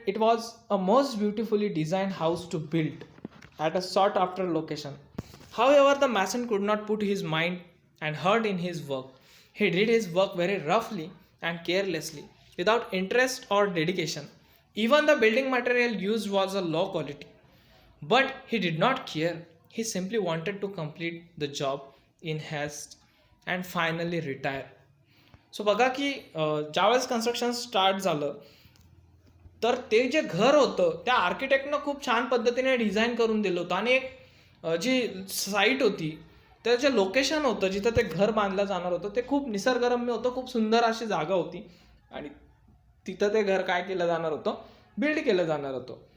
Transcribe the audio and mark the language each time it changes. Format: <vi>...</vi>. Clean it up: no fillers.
<en>It was a most beautifully designed house to build at a sought after location. However, the mason could not put his mind and heart in his work. He did his work very roughly and carelessly, without interest or dedication. Even the building material used was a low quality. But he did not care. He simply wanted to complete the job in haste and finally retire.</en> <mr>So बघा की ज्यावेळेस construction start झालं तर ते जे घर होतं त्या आर्किटेक्टनं खूप छान पद्धतीने डिझाईन करून दिलं होतं आणि एक जी साईट होती तर जे लोकेशन होतं जिथं ते घर बांधलं जाणार होतं ते खूप निसर्गरम्य होतं, खूप सुंदर अशी जागा होती आणि तिथं ते घर काय केलं जाणार होतं, बिल्ड केलं जाणार होतं.</mr>